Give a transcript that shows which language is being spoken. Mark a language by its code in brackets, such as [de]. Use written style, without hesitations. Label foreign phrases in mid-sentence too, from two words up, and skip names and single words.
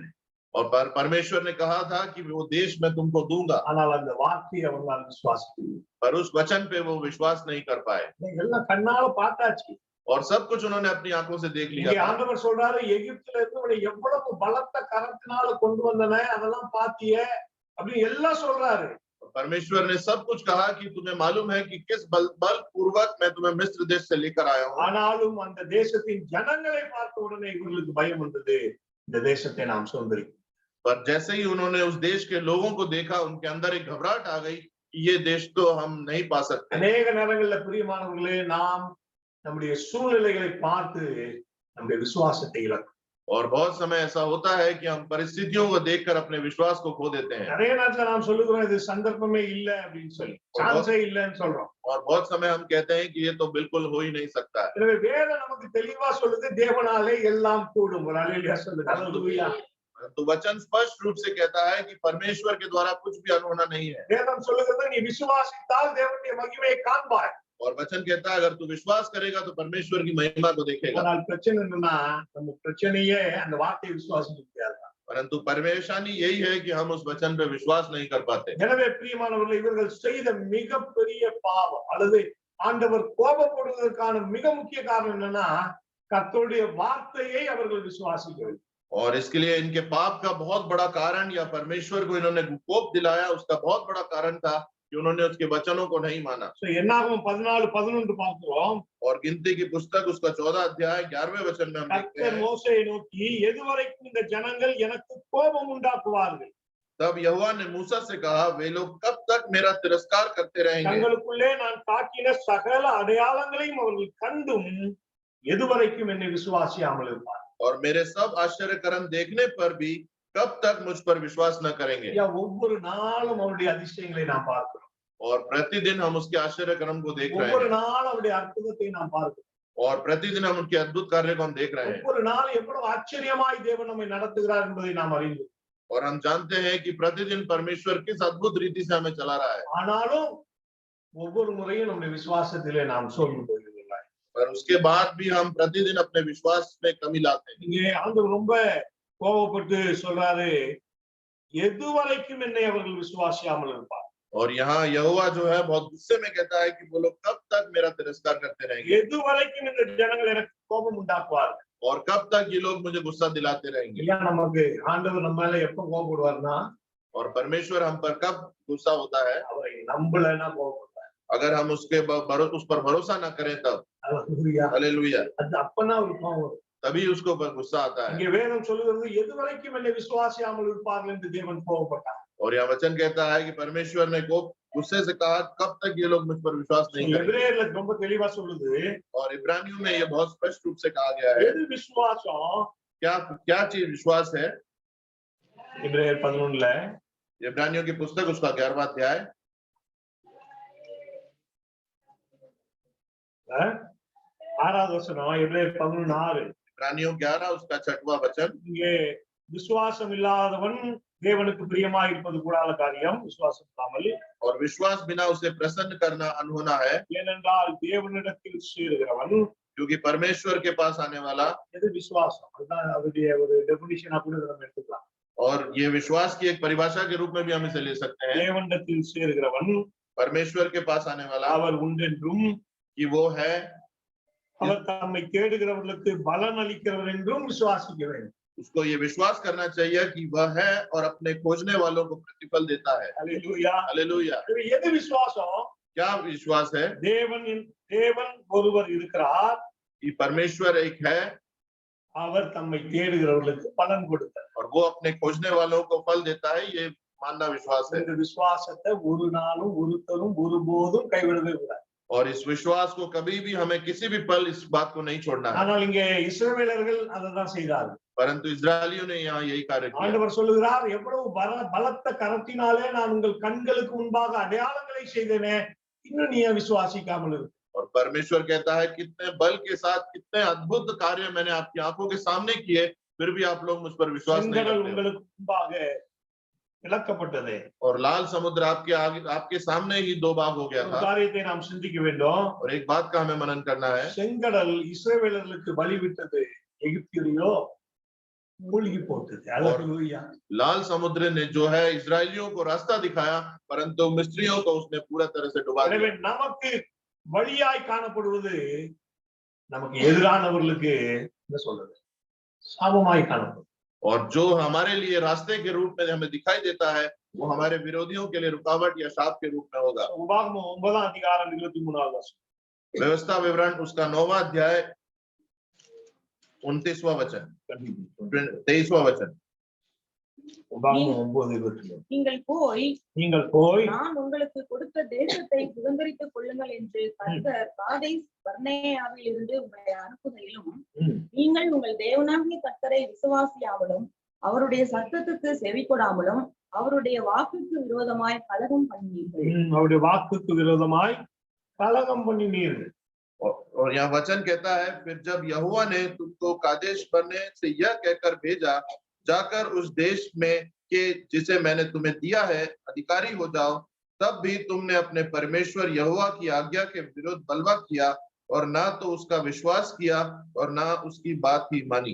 [hi] और परमेश्वर ने कहा था कि वो देश मैं तुमको दूंगा, [ta] ஆனால் அந்த வார்த்தையை அவர்களால் விசுவாசிக்கவில்லை. [hi] पर उस वचन पे वो विश्वास नहीं कर पाए [ta] எல்லாம் கண்ணால பார்த்தாச்சு. [hi] और सब कुछ उन्होंने अपनी आंखों से देख लिया [ta] இங்கே [hi] था। [ta] ஆண்டவர் சொல்றாரு எகிப்துல இருந்து உன்னை எவ்வளவு பலத்த கரத்தினால கொண்டு வந்தன அதெல்லாம் பாத்தியே அப்படி எல்லாம் சொல்றாரு. [hi] परमेश्वर ने सब कुछ कहा कि तुम्हें मालूम है कि किस बल पूर्वक मैं तुम्हें मिस्र देश से लेकर आया हूँ। [ta] ஆனாலும் அந்த தேசத்தின் ஜனங்களை பார்த்த உடனே இவர்களுக்கு பயம் வந்தது இந்த தேசத்தை நாம் சுதந்திரிக்கும். [hi] पर जैसे ही उन्होंने उस देश के लोगों को देखा उनके अंदर एक घबराहट आ गई कि ये देश तो हम नहीं पा सकते। [ta] அநேக நேரங்கள்ல பிரியமானவர்களே நாம் நம்முடைய சூழ்நிலைகளை பார்த்து நம்முடைய விசுவாசத்தை இழக்கும். [hi] और बहुत समय ऐसा होता है कि हम परिस्थितियों को देखकर अपने विश्वास को खो देते हैं [ta] நிறைய நேரத்துல நாம் சொல்லுகிறோம் இது சந்தர்ப்பமே இல்ல அப்படின்னு சொல்லி சான்ஸே இல்லைன்னு சொல்றோம். [hi] और बहुत समय हम कहते हैं कि ये तो बिल्कुल हो ही नहीं सकता है। [ta] எனவே வேதம் நமக்கு தெளிவா சொல்லுது தேவனாலே எல்லாம் கூடும். ஒரு அல்லேலூயா சொல்லுங்க. அல்லேலூயா. [hi] तो वचन स्पष्ट रूप से कहता है कि परमेश्वर के द्वारा कुछ भी अनहोना नहीं है [ta] வேதம் சொல்லுகிறது நீ விசுவாசித்தால் தேவனுடைய மகிமையை காண்பாய். [hi] और वचन कहता है अगर तू विश्वास करेगा तो परमेश्वर की महिमा को देखेगा। [ta] ஆனால் பிரச்சனை என்னன்னா நம்ம பிரச்சனையே அந்த வார்த்தையை விசுவாசிக்க முடியாது. [hi] परंतु परेशानी यही है कि हम उस वचन पे विश्वास नहीं कर पाते। [ta] எனவே பிரியமானவர்களே இவர்கள் செய்த மிகப்பெரிய பாவம் அல்லது ஆண்டவர் கோபப்படுவதற்கான மிக முக்கிய காரணம் என்னன்னா கர்த்தருடைய வார்த்தையை அவர்கள் விசுவாசிக்கவில்லை. [hi] और इसके लिए इनके पाप का बहुत बड़ा कारण या परमेश्वर को इन्होंने कोप दिलाया उसका बहुत बड़ा कारण था कि उन्होंने उसके वचनों को नहीं माना। [ta] என்னாகும் 14:11 பார்க்கிறோம். [hi] और गिनती की पुस्तक उसका 14 अध्याय 11वें वचन में हम देखते [ta] கர்த்தர் [hi] हैं [ta] மோசேயை நோக்கி எதுவரைக்கும் இந்த ஜனங்கள் எனக்கு கோபம் உண்டாக்குவார்கள்? [hi] तब यहोवा ने मूसा से कहा वे लोग कब तक मेरा तिरस्कार करते रहेंगे [ta] தங்களுக்குள்ளே நான் காட்டின சகல அடையாளங்களையும் அவர்கள் கண்டும் எதுவரைக்கும் என்னை விசுவாசியாமல் இருப்பார்? [hi] और मेरे सब आश्चर्य कर्म देखने पर भी कब तक मुझ पर विश्वास न करेंगे। [ta] ஒவ்வொரு நாளும் அவருடைய அதிசயங்களை நாம் பார்க்கிறோம். [hi] और प्रतिदिन हम उसके आश्चर्य कर्म को देख रहे [ta] ஒவ்வொரு [hi] हैं [ta] நாளும் அவருடைய அற்புதத்தை நாம் பார்க்கிறோம். [hi] और प्रतिदिन हम उनके अद्भुत कार्य को हम देख रहे हैं [ta] ஒவ்வொரு நாளும் எவ்வளவு ஆச்சரியமாய் தேவன் நம்மை நடத்துகிறார் என்பதை நாம் அறிந்து [hi] और हम जानते हैं कि प्रतिदिन परमेश्वर किस अद्भुत रीति से हमें चला रहा है। [ta] ஆனாலும் ஒவ்வொரு முறையும் நம்முடைய விசுவாசத்திலே நாம் சோர்ந்து போகிறதில்லை. [hi] पर उसके बाद भी हम प्रतिदिन अपने विश्वास में कमी लाते हैं। [ta] இங்கே ஆண்டவர் ரொம்ப கோபப்பட்டு சொல்றாரு எதுவரைக்கும் என்னை அவர்கள் விசுவாசியாமல் இருப்பார்? [hi] और यहाँ यहोवा जो है बहुत गुस्से में कहता है कि वो लोग कब तक मेरा तिरस्कार करते रहेंगे [ta] எதுவரைக்கும் இந்த ஜனங்கள் எனக்கு கோபம் உண்டாக்குவார்கள்? [hi] और कब तक ये लोग मुझे गुस्सा दिलाते रहेंगे। [ta] இல்ல நமக்கு ஆண்டவர் நம்ம மேல எப்ப கோபப்படுவார்னா [hi] और परमेश्वर हम पर कब गुस्सा होता है [ta] அவரை நம்பலன்னா கோபப்படுவார். [hi] अगर हम उस पर भरोसा ना करें तब। [ta] அல்லேலூயா. [hi] हालेलुया। [ta] அது அப்பதான் ஒரு கோபம் வரும். [hi] तभी उसको पर गुस्सा आता है। [ta] இங்கே வேதம் சொல்லுகிறது எதுவரைக்கும் என்னை விசுவாசியாமல் இருப்பார்கள் என்று தேவன் கோபப்பட்டார். [hi] और यह वचन कहता है कि परमेश्वर ने को गुस्से से कहा कब तक ये लोग मुझ पर विश्वास नहीं करेंगे। [ta] எபிரேயர்ல ரொம்ப தெளிவா சொல்லுது [hi] और इब्रानियों में ये बहुत स्पष्ट रूप से कहा गया है [ta] எது விசுவாசம்? क्या क्या चीज विश्वास है। எபிரேயர் 11ல इब्रानियों की पुस्तक उसका 11वां अध्याय 6வது வசனம் எபிரேயர் 11:6 इब्रानियों 11 उसका 6वां वचन। இங்கே விசுவாசம் இல்லாதவன் தேவனுக்கு பிரியமாய் இருப்பது கூடாத காரியம் விசுவாசம் இல்லாமல் और विश्वास बिना उसे प्रसन्न करना अनहोना है ஏனென்றால் தேவனிடத்தில் சேருகிறவன் क्योंकि परमेश्वर के पास आने वाला। எது விசுவாசம்? அதுதான் அவருடைய ஒரு டெபினிஷனா கூட நம்ம எடுத்துக்கலாம். [hi] और ये विश्वास की एक परिभाषा के रूप में भी हम इसे ले सकते हैं। [ta] தேவனிடத்தில் சேருகிறவன் [hi] परमेश्वर के पास आने वाला [ta] அவர் உண்டென்றும் [hi] कि वो है [ta] அவர் தம்மை தேடுகிறவர்களுக்கு பலன் அளிக்கிறவர் என்றும் விசுவாசிக்க வேண்டும். [hi] उसको ये विश्वास करना चाहिए कि वह है और अपने खोजने वालों को प्रतिफल देता है। [ta] அல்லேலூயா. [hi] हालेलुया। [ta] இது எது விசுவாசம்? [hi] क्या विश्वास है? [ta] தேவன் ஒருவர் இருக்கிறார், [hi] कि परमेश्वर एक है [ta] அவர் தம்மை தேடுகிறவர்களுக்கு பலன் கொடுத்தார். [hi] और वो अपने खोजने वालों को फल देता है, ये मानना विश्वास है। [ta] இந்த விசுவாசத்தை ஒரு நாளும் ஒருத்தரும் ஒருபோதும் கைவிடவே கூடாது. [hi] और इस विश्वास को कभी भी हमें किसी भी पल इस बात को नहीं छोड़ना है। [ta] ஆனால் இங்கே இஸ்ரவேலர்கள் அதைதான் செய்தார்கள். [hi] परंतु इस्राएलियों ने यहाँ यही कार्य किया। [ta] ஆண்டவர் சொல்லுகிறார், எவ்வளவு பலத்த கரத்தினாலே நான் உங்கள் கண்களுக்கு முன்பாக அடையாளங்களை செய்தேனே, இன்னும் நீ விசுவாசிக்காமல் இருக்கு. [hi] और परमेश्वर कहता है कितने बल के साथ कितने अद्भुत कार्य मैंने आपकी आंखों के सामने किए, फिर भी आप लोग मुझ पर विश्वास नहीं [ta] செங்கடல் [hi] करते। [ta] உங்களுக்கு முன்பாக விளக்கப்பட்டது. [hi] और लाल समुद्र आपके आगे आपके सामने ही दो भाग हो गया [ta] ஒரு [hi] था। [ta] காரியத்தை நாம் சிந்திக்க வேண்டும். [hi] और एक बात का हमें मनन करना है, [ta] செங்கடல் இஸ்ரவேலர்களுக்கு வழி விட்டது, எகிப்தியரையோ மூழ்கி போட்டது. அல்லேலூயா. [hi] लाल समुद्र ने जो है इस्राएलियों को रास्ता दिखाया, परंतु मिस्रियों को उसने पूरा तरह से डुबा [ta] எனவே [hi] दिया। [ta] நமக்கு வழியாய் காணப்படுவது நமக்கு எதிரானவர்களுக்கு என்ன சொல்றது, சாபமாய் காணப்படும். [hi] और जो हमारे लिए रास्ते के रूप में हमें दिखाई देता है, वो हमारे विरोधियों के लिए रुकावट या शाप के रूप में होगा। [ta] உபாகமம் 9ஆம் அதிகாரம் 23வது வசனம். व्यवस्था विवरण उसका 9वां अध्याय 29वां वचन 23वां वचन। உபாகமம் 9:23. நீங்கள் போய் நான் உங்களுக்கு கொடுத்த தேசத்தை சுதந்தரித்துக் கொள்ளுங்கள் என்று கர்த்தர் காதேஸ் பர்னேயாவில் இருந்து உங்களை அனுப்புகையிலும், நீங்கள் உங்கள் தேவனாகிய கர்த்தரை விசுவாசியாமலும் அவருடைய சத்தத்துக்கு செவி கொடாமலும் அவருடைய வாக்குக்கு விரோதமாய் கலகம் பண்ணினீர்கள். அவருடைய வாக்குக்கு விரோதமாய் கலகம் பண்ணினீர்கள். [hi] और यहाँ वचन कहता है, फिर जब यहोवा ने तुमको कादेश बरने से यह कहकर भेजा, जाकर उस देश में के जिसे मैंने तुम्हें दिया है अधिकारी हो जाओ, तब भी तुमने अपने परमेश्वर यहोवा की आज्ञा के विरुद्ध बलवा किया और ना तो उसका विश्वास किया और ना उसकी बात ही मानी।